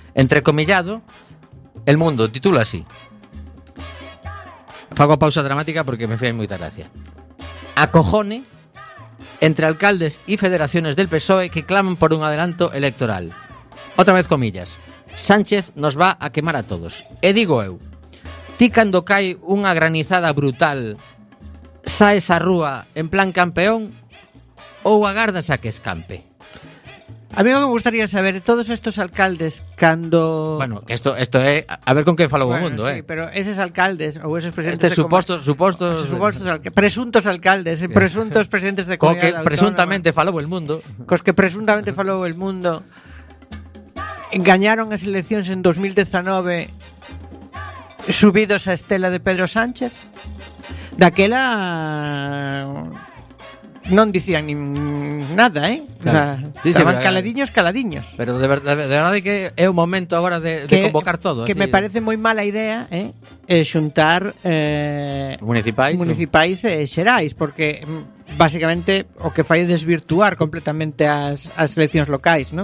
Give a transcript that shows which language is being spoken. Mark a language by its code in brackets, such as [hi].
[es] Entrecomillado, El Mundo titula así. [gl] Fago pausa dramática porque me fai moita gracia. [es] Acojone entre alcaldes y federaciones del PSOE que claman por un adelanto electoral. Otra vez comillas. Sánchez nos va a quemar a todos. [gl] E digo eu, ti cando cae unha granizada brutal, saes á rúa en plan campeón ou agardas a que escampe? [es] A mí me gustaría saber, todos estos alcaldes, cando... [gl] Bueno, esto é... A ver con que falou, bueno, o mundo, sí, ¿eh? Sí, pero eses alcaldes ou eses presidentes... Estes supostos... Presuntos alcaldes, presuntos presidentes de comunidade autónoma... Cos que presuntamente falou El Mundo... Cos que presuntamente falou El Mundo... Engañaron as eleccións en 2019... Subidos a estela de Pedro Sánchez. Daquela non dicían nin nada, ¿eh? Claro. O sea, estaban caladiños. Pero de verdade que é o momento agora de convocar todo. Que así. Me parece moi mala idea, ¿eh? Xuntar municipais e xerais, porque basicamente o que fai é desvirtuar completamente as eleccións locais, ¿no?